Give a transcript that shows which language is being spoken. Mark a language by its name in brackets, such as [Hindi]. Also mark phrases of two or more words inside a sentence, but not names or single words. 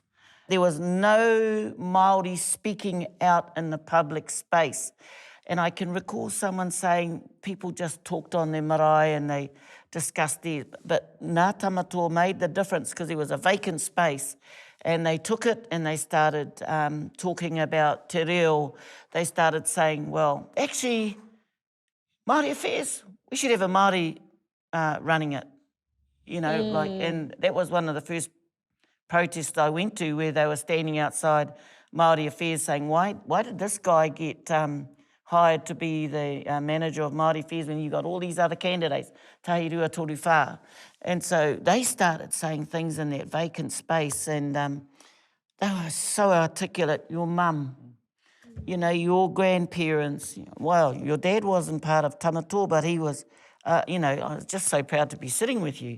[English] There was no Māori speaking out in the public space. And I can recall someone saying people just talked on their marae and they discussed theirs. But Ngā Tamatua made the difference because there was a vacant space. And they took it and they started talking about [Māori] te reo. [English] They started saying, well, actually, Māori affairs, we should have a Māori running it. And that was one of the first protests I went to, where they were standing outside Māori affairs saying, why did this guy get hired to be the manager of Māori affairs when you got all these other candidates, [Māori] tahirua toru whā. [English] And so they started saying things in that vacant space, and they were so articulate. Your mum, your grandparents, well, your dad wasn't part of Tamatua, but he was, I was just so proud to be sitting with you.